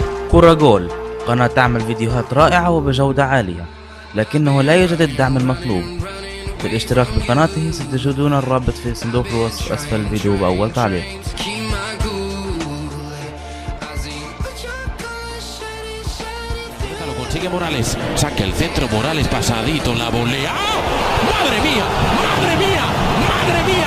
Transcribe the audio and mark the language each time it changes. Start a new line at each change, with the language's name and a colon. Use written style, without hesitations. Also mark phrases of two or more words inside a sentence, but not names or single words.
Arabic: كرة جول، قناة تعمل فيديوهات رائعة وبجودة عالية، لكنه لا يوجد الدعم المطلوب. بالاشتراك بقناته ستجدون الرابط في صندوق الوصف أسفل الفيديو بأول تعليق.
Spanish: Consigue Morales, saca el centro, Morales pasadito, la volea. ¡Oh! ¡Madre mía! ¡Madre mía! ¡Madre mía!